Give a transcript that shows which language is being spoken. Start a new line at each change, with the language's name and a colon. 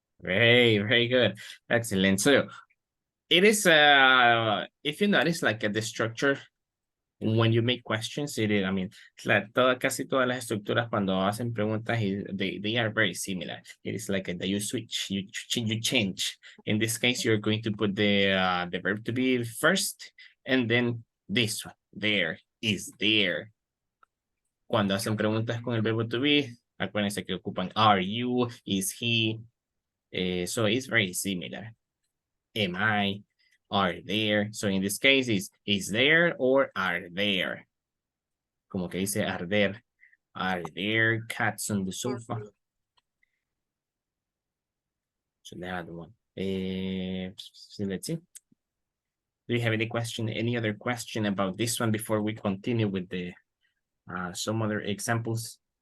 English: Very, very good. Excellent. So it is, if you notice, like the structure, when you make questions, it is,
Spanish: casi todas las estructuras cuando hacen preguntas,
English: they are very similar. It is like that you switch, you change. In this case, you're going to put the verb to be first, and then this one, there, is there.
Spanish: Cuando hacen preguntas con el verbo to be, acuérdense que ocupan
English: are you, is he. So it's very similar. Am I, are there. So in this case, is there or are there?
Spanish: Como que dice
English: are there cats on the sofa? So the other one. So let's see. Do you have any other question about this one before we continue with the some other examples?